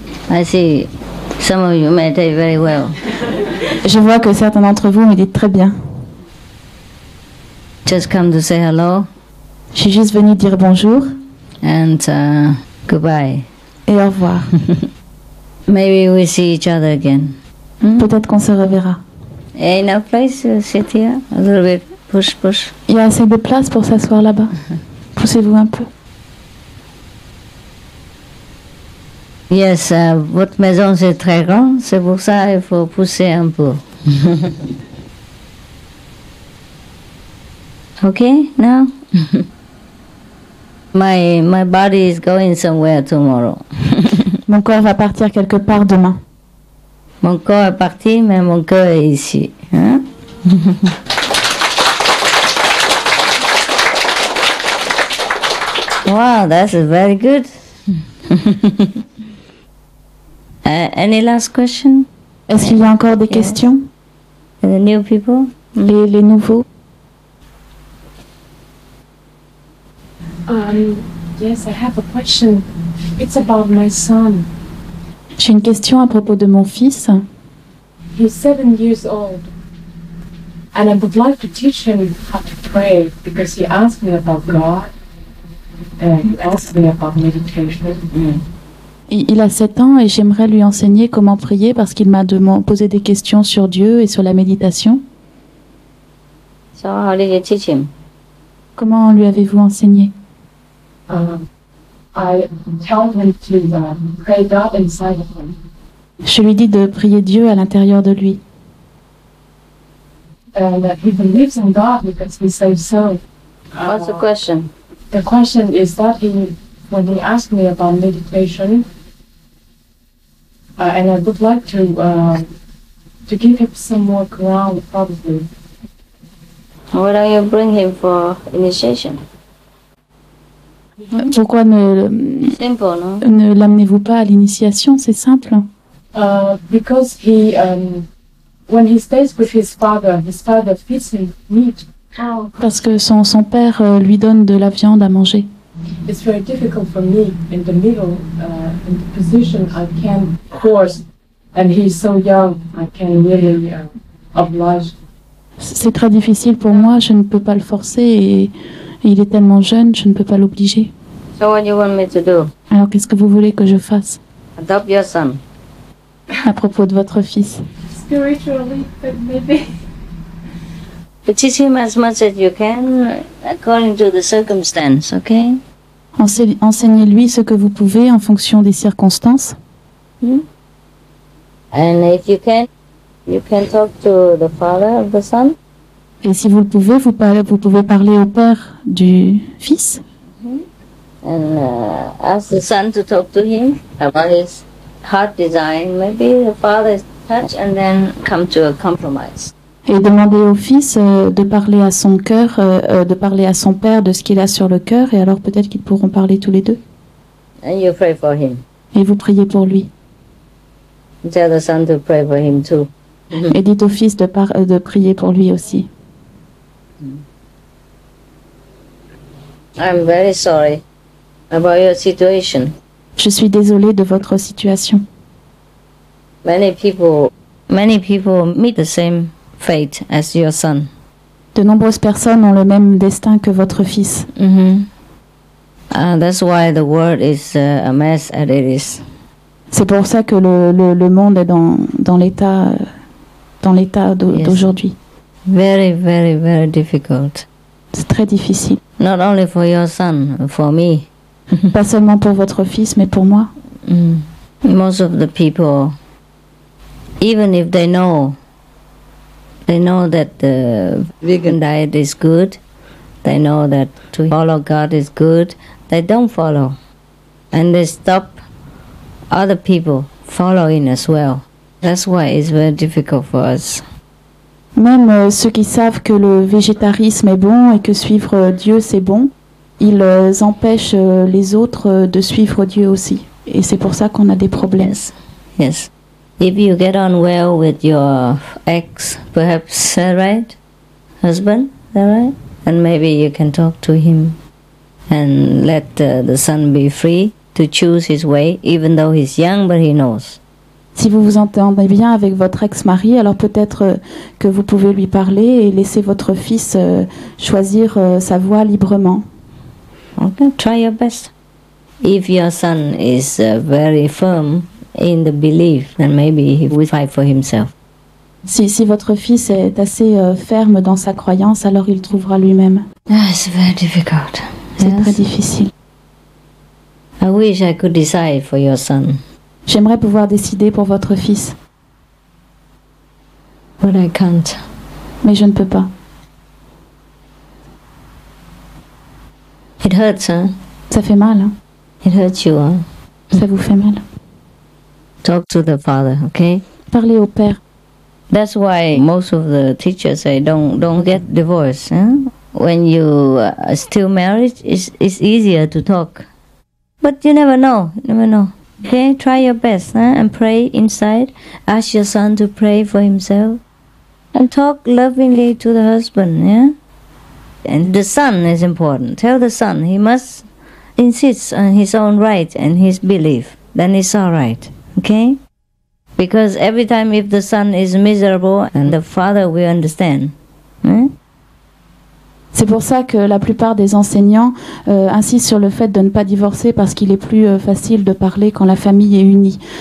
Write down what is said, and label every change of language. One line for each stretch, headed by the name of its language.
English: I see some of you meditate very well.
French: Je vois que certains d'entre vous méditent très bien.
English: Just come to say hello.
French: Je suis juste venue dire bonjour.
English: And goodbye.
French: Et au revoir.
English: Maybe we see each other again.
French: Peut-être qu'on se reverra.
English: Enough place to sit here? A little bit. Push.
French: Il y a assez de place pour s'asseoir là-bas. Poussez-vous un peu. Yes, votre maison c'est très grand, c'est pour ça il faut pousser un peu.
English: Okay, now? my body is going somewhere tomorrow.
French: Mon corps va partir quelque part demain. Mon corps est parti, mais mon cœur est ici. Hein?
English: Wow, that's very good. Any last question?
French: Est-ce qu'il y a encore des questions?
English: The new people?
French: Les nouveaux?
English: Yes, I have a question. It's about my son.
French: J'ai une question à propos de mon fils.
English: He's 7 years old. And I would like to teach him how to pray because he asked me about God. And he asked me about meditation.
French: Il a 7 ans et j'aimerais lui enseigner comment prier parce qu'il m'a posé des questions sur Dieu et sur la méditation.
English: So how did you teach him?
French: Comment lui avez-vous enseigné?
English: I tell him to pray God inside of him.
French: Je lui dis de prier Dieu à l'intérieur de lui.
English: And he believes in God because he says so. What's the question? The question is that when he asked me about meditation, and I would like to give him some more ground, probably. Why don't you bring him for initiation?
French: Pourquoi
English: Simple, no?
French: ne l'amenez-vous pas à l'initiation? C'est simple.
English: Because he, when he stays with his father feeds him meat.
French: Parce que son père lui donne de la viande à manger.
English: It's very difficult for me in the middle, in the position I can force, and he's so young, I can really oblige.
French: C'est très difficile pour moi, je ne peux pas le forcer et il est tellement jeune, je ne peux pas l'obliger.
English: So what you want me to do?
French: Alors qu'est-ce que vous voulez que je fasse?
English: Adopt your son.
French: À propos de votre fils.
English: Spiritually, but maybe. But teach him as much as you can, according to the circumstance, okay?
French: Enseignez-lui ce que vous pouvez en fonction des circonstances.
English: And if you can talk to the father of the son.
French: Et si vous le pouvez, vous pouvez parler au père du fils.
English: And ask the son to talk to him about his heart design. Maybe the father is touched and then come to a compromise.
French: Et demander au fils de parler à son cœur, de parler à son père de ce qu'il a sur le cœur, et alors peut-être qu'ils pourront parler tous les deux.
English: And you pray for him.
French: Et vous priez pour lui.
English: Tell the son to pray for him too.
French: Et dites au fils de prier pour lui aussi.
English: I'm very sorry about your situation.
French: Je suis désolée de votre situation.
English: Many people meet the same fate as your son.
French: De nombreuses personnes ont le même destin que votre fils.
English: That's why the world is a mess as it is.
French: C'est pour ça que le monde est dans l'état d'aujourd'hui.
English: Very, very, very difficult.
French: C'est très difficile.
English: Not only for your son, for me.
French: Pas seulement pour votre fils, mais pour moi.
English: Most of the people, even if they know that the vegan diet is good, they know that to follow God is good, they don't follow. And they stop other people following as well. That's why it's very difficult for us.
French: Même ceux qui savent que le végétarisme est bon et que suivre Dieu c'est bon, ils empêchent les autres de suivre Dieu aussi. Et c'est pour ça qu'on a des problèmes.
English: Yes. If you get on well with your ex, perhaps, right? Husband, right? And maybe you can talk to him and let the son be free to choose his way, even though he's young, but he knows.
French: Si vous vous entendez bien avec votre ex-mari, alors peut-être que vous pouvez lui parler et laisser votre fils choisir sa voie librement.
English: Okay, try your best. If your son is very firm in the belief, then maybe he will fight for himself.
French: Si votre fils est assez ferme dans sa croyance, alors il trouvera lui-même.
English: It's very difficult.
French: C'est très difficile.
English: I wish I could decide for your son.
French: J'aimerais pouvoir décider pour votre fils.
English: But I can't.
French: Mais je ne peux pas.
English: It hurts, huh?
French: Ça fait mal, hein?
English: It hurts you, huh?
French: Ça vous fait mal.
English: Talk to the father, okay?
French: Parlez au père.
English: That's why most of the teachers say don't get divorced. Huh? When you are still married, it's easier to talk. But you never know. Okay, try your best and pray inside. Ask your son to pray for himself. And talk lovingly to the husband, yeah? And the son is important. Tell the son he must insist on his own right and his belief. Then it's all right, okay? Because every time if the son is miserable, and the father will understand.
French: C'est pour ça que la plupart des enseignants insistent sur le fait de ne pas divorcer parce qu'il est plus facile de parler quand la famille est unie.